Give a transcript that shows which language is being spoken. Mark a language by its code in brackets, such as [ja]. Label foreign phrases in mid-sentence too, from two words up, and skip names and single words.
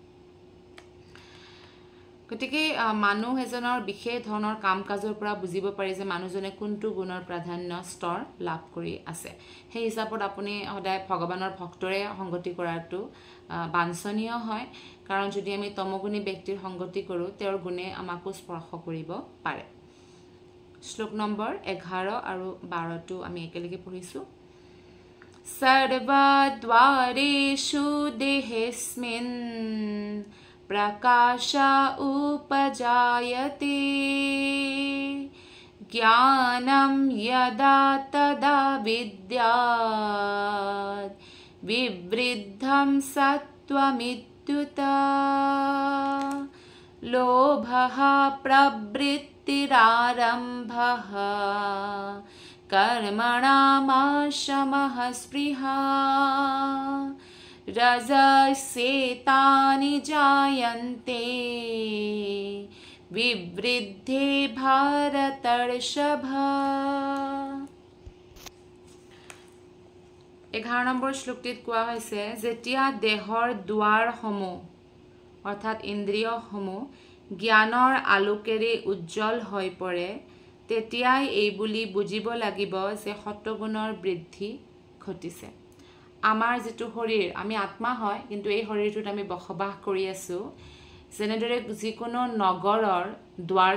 [as] গতিকে মানুহ এজনৰ বিশেষ ধৰণৰ কাম কাজৰ পৰা বুজিব পাৰি যে মানুহজনে কোনটো গুণৰ প্ৰাধান্য স্তৰ লাভ কৰি আছে সেই হিচাপত আপুনি সদায় ভগৱানৰ ভক্তৰে সংগতি কৰাটো বাঞ্ছনীয় হয় কাৰণ যদি আমি তমগুণী ব্যক্তিৰ সংগতি কৰোঁ তেওঁৰ গুণে আমাকো স্পৰ্শ কৰিব পাৰে শ্লোক নম্বৰ 11 আৰু 12 আমি একেলগে পঢ়িছোঁ [sa] सर्वद्वारेषु देहेस्मिन् प्रकाशा उपजायते ज्ञानं यदा तदा विद्यात् विवृद्धं सत्त्वमित्युत लोभः प्रवृत्तिरारम्भः कर्मणामाशमः स्पृहा रजसेतानि जायन्ते विवृद्धे भारतर्षभ [as] 11 নম্বৰ শ্লোকটিত কোৱা হৈছে যেতিয়া দেহৰ দুৱাৰসমূহ অৰ্থাৎ ইন্দ্ৰিয়সমূহ জ্ঞানৰ আলোকেৰে উজ্জ্বল হৈ পৰে তেতিয়াই এই বুলি বুজিব লাগিব যে সত্ত্বগুণৰ বৃদ্ধি ঘটিছে আমাৰ যেটো শৰীৰ আমি আত্মা হয় কিন্তু এই শৰীৰটোত আমি বসবাস কৰি আছো যেনেদৰে যিকোনো নগৰৰ দুৱাৰ